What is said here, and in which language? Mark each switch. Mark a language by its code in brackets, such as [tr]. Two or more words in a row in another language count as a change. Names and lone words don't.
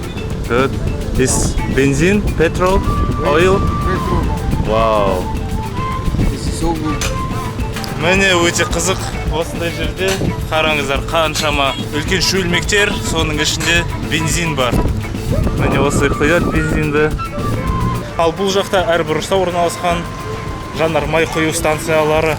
[en] Good. This benzene, petrol, oil. Petrol. Wow. This is so good. [kk] Міне өте қызық. Осындай жерде қараңыздар, қаншама үлкен шөлмектер, соның ішінде бензин бар. Міне осылай құяды бензинді. Ал бұл жақта әр бұрышта орналасқан жанармай құю станциялары.